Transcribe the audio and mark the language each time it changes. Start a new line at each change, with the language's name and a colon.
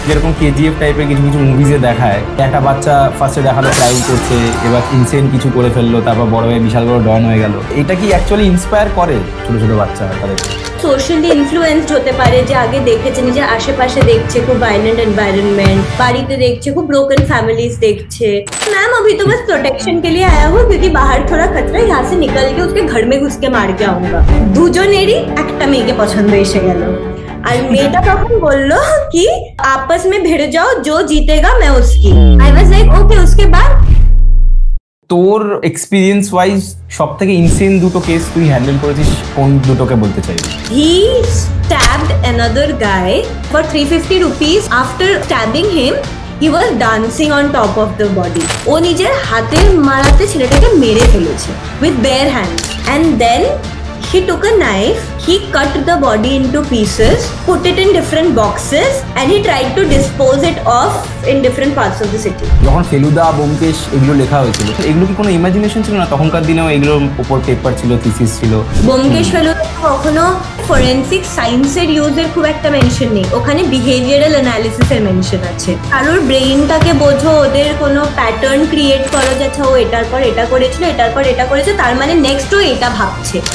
Bangla: যেরকম কেজিএফ টাইপের কিছু কিছু মুভিজে দেখায়, একটা বাচ্চা ফার্স্টে দেখালো ক্রাইম করছে, এবার ইনসেন কিছু করে ফেললো, তারপর বড় হয়ে বিশাল বড় ডন হয়ে গেল। এটা কি অ্যাকচুয়ালি ইন্সপায়ার করে ছোট ছোট বাচ্চা তাদের? সোশ্যালি ইনফ্লুয়েন্সড হতে পারে, যে আগে দেখেছে নিজের আশেপাশে দেখছে খুব वायलेंट एनवायरनमेंट, বাড়িতে দেখছে খুব ब्रोकन फैमिलीज देखছে।
Hindi: मैम अभी तो बस प्रोटेक्शन के लिए आया हूँ क्योंकि बाहर थोड़ा खतरा है, यहाँ से निकल के उसके घर में घुस के मार के आऊंगा।
Bangla: দুজনেরই একটা মেয়েকে পছন্দ এসে গেল, আর মেয়েটা তখন বললো
Hindi: कि आपस में भिड़ जाओ, जो जीतेगा मैं उसकी।
English: I was like okay.
Hindi: उसके बाद
Bangla: তোর এক্সপিরিয়েন্স ওয়াইজ সব থেকে ইনসেন দুটো কেস তুই হ্যান্ডেল করেছিস, কোন দুটোকে বলতে চাইবি?
English: he stabbed another guy for 350 rupees. After stabbing him, he was dancing on top of the body.
Bangla: ও নিজের হাতের মারাতে ছেলেটাকে মেরে ফেলেছে
English: with bare hands, and then he took a knife, he cut the body into pieces, put it in different boxes, and he tried to dispose it off in different parts of the city.
Bangla: যখন ফেলুদা ব্যোমকেশ এগুলো লেখা হয়েছিল, এগুলো কি কোনো imagination ছিল না? তখনকার দিনেও এগুলোর উপর পেপার ছিল, থিসিস ছিল। ব্যোমকেশ ফেলুদা কখনো ফরেন্সিক সায়েন্সের ইউজের খুব একটা মেনশন নেই, ওখানে বিহেভিয়ারাল অ্যানালিসিসের মেনশন আছে। কারোর ব্রেইনটাকে বোঝো, ওদের কোনো প্যাটার্ন ক্রিয়েট করো যে আচ্ছা ও এটার পর এটা করেছিল, এটার পর এটা করেছে, তার মানে নেক্সট ও এটা ভাবছে।